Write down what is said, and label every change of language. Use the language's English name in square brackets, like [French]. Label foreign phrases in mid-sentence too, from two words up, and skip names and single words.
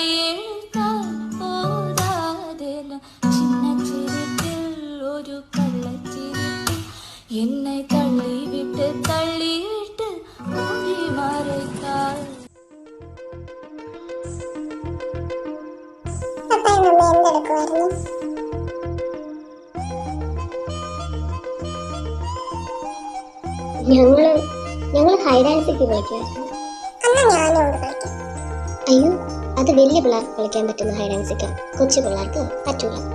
[Tamil] எழுத்தால் போதாதென சின்ன சிரிப்பில் ஒரு கள்ளச்சிரிப்பில் என்னை தள்ளிவிட்டு மூடி மறைத்தாள். [Malayalam] ഞങ്ങള് [English] hide and seek [Malayalam] കളിക്കുമായിരുന്നു. അയ്യോ, അത് വലിയ പിള്ളേർക്ക് കളിക്കാൻ പറ്റുന്ന [English] hide and seek, [Malayalam] കൊച്ചു പിള്ളേർക്ക് പറ്റൂല.